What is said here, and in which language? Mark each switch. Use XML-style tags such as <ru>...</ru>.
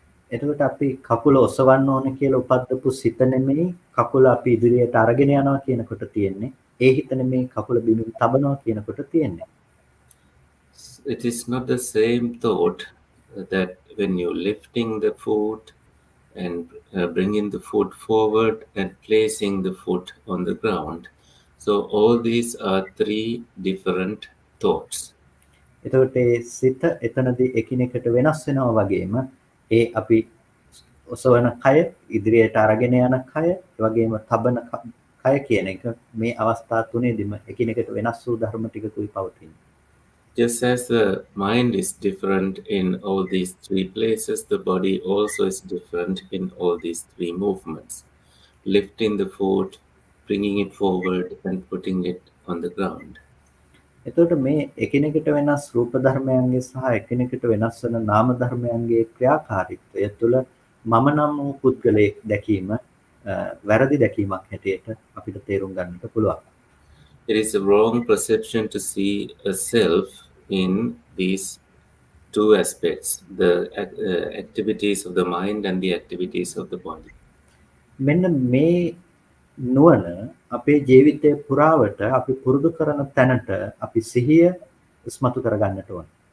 <si>එතකොට අපි කකුල ඔසවන්න ඕන කියලා උපද්දපු සිත නෙමෙයි කකුල අපි ඉදිරියට අරගෙන යනවා කියනකොට තියෙන්නේ. ඒ හිත නෙමෙයි කකුල බිමින් තබනවා කියනකොට තියෙන්නේ.</si> <en>It is not the same thought that when you're lifting the foot and bringing the foot forward and placing the foot on the ground. So all these are three different thoughts.</en> <si>එතකොට ඒ සිත එතනදී එකිනෙකට වෙනස් වෙනවා වගේම ඒ අපි ඔසවන කය ඉදිරියට අරගෙන යන කය ඒ වගේම තබන කය කියන එක මේ අවස්ථා තුනේදීම එකිනෙකට වෙනස් වූ ධර්ම ටිකකුයි පවතින්නේ.</si> <en>Just as the mind is different in all these three places, the body also is different in all these three movements. Lifting the foot, bringing it forward and putting it on the ground.</en> <si>එතකොට මේ එකිනෙකට වෙනස් රූප ධර්මයන්ගේ සහ එකිනෙකට වෙනස් වෙන නාම ධර්මයන්ගේ ක්‍රියාකාරීත්වය තුළ මම නම් වූ පුද්ගලයෙක් දැකීම වැරදි දැකීමක් හැටියට අපිට තේරුම් ගන්නට පුළුවන්.</si> <en>It is a wrong perception to see a self in these two aspects, the activities of the mind and the activities of the body.</en> <si>මෙන්න මේ නුවණ අපේ ජීවිතය පුරාවට අපි පුරුදු කරන තැනට අපි සිහිය ඉස්මතු කරගන්නට ඕන.</si>